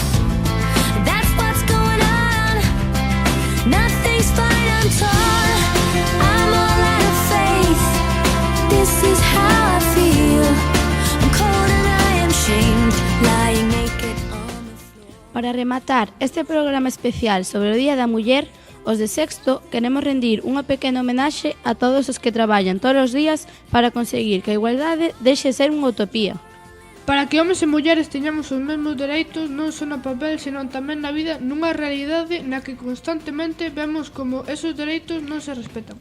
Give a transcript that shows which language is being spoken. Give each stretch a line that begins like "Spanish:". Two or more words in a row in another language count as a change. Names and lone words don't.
English: That's what's going on. Nothing's fine, I'm torn. I'm all out of faith. This is how I feel. I'm cold and I am shamed, lying naked on the floor.
Galician: Para rematar este programa especial sobre o Día da Muller, os de sexto queremos rendir unha pequena homenaxe a todos os que traballan todos os días para conseguir que a igualdade deixe ser unha utopía. Para que homes e mulleres teñamos os mesmos dereitos non só no papel, senón tamén na vida, nunha realidade na que constantemente vemos como esos dereitos non se respetan.